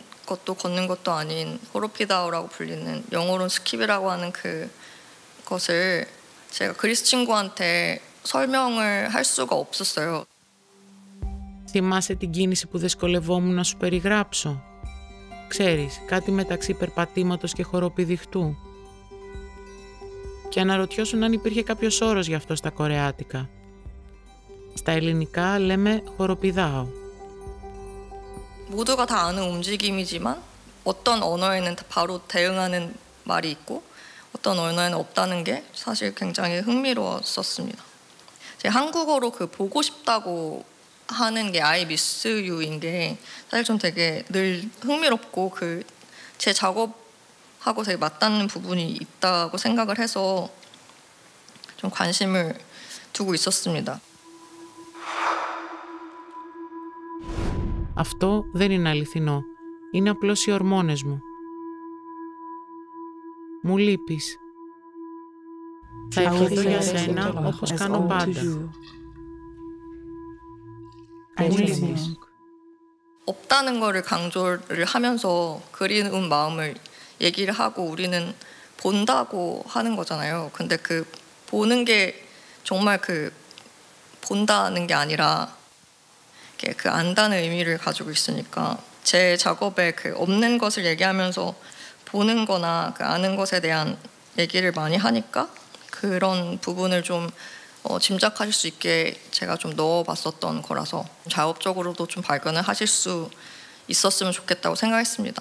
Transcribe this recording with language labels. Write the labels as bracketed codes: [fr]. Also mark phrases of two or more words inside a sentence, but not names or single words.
[ko] 것도 걷는 것도 아닌 호로피다오라고 불리는 영어로는 스킵이라고 하는 그것을 제가 그리스 친구한테 설명을 할 수가 없었어요. [el] Θυμάσαι την κίνηση που δυσκολευόμουν να σου περιγράψω? Ξέρεις, κάτι μεταξύ περπατήματος και χοροπηδιχτού. Και αναρωτιώσουν αν υπήρχε κάποιος όρος γι' αυτό στα κορεάτικα. Στα ελληνικά λέμε χοροπηδάω. [ko] 모두가 다 아는 움직임이지만 어떤 언어에는 바로 대응하는 말이 있고 어떤 언어에는 없다는 게 사실 굉장히 흥미로웠었습니다. 제 한국어로 그 보고 싶다고 하는 게 [en] I miss you [ko] 인 게 사실 좀 되게 늘 흥미롭고 그 제 작업하고 되게 맞닿는 부분이 있다고 생각을 해서 좀 관심을 두고 있었습니다. [el] Αυτό δεν είναι αληθινό. Είναι απλώς οι ορμόνες μου. Μου λείπεις. Θα ευχηθώ για σένα όπως κάνω πάντα. Μου λείπεις. [ko] 없다는 거를 강조를 하면서 그리운 마음을 얘기를 하고 우리는 본다고 하는 거잖아요. 근데 그 보는 게 정말 그 본다는 게 아니라 그 안다는 의미를 가지고 있으니까 제 작업에 그 없는 것을 얘기하면서 보는 거나 그 아는 것에 대한 얘기를 많이 하니까 그런 부분을 좀 짐작하실 수 있게 제가 좀 넣어봤었던 거라서 작업적으로도 좀 발견을 하실 수 있었으면 좋겠다고 생각했습니다.